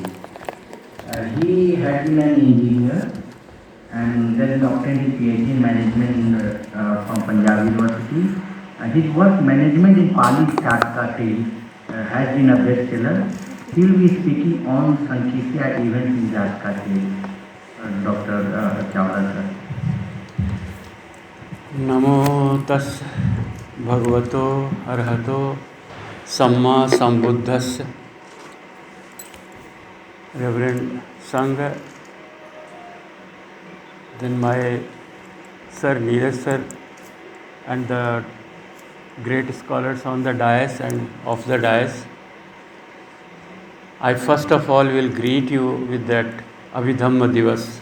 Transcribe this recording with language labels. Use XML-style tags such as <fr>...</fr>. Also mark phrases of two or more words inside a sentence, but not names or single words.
<en>He had been an engineer and then obtained his PhD in management from Punjab University. His work, Management in Pali Chatka Tales, has been a bestseller. He will be speaking on Sankissya events in Chatka Tales. Dr. Chawla sir.</en> <pi>नमो तस् भगवतो अर्हतो सम्मा संबुद्धस्य.</pi> <en>Reverend Sangha, then my Sir Neeraj sir, and the great scholars on the dais and off the dais. I first of all will greet you with that Abhidhamma Diwas.</en>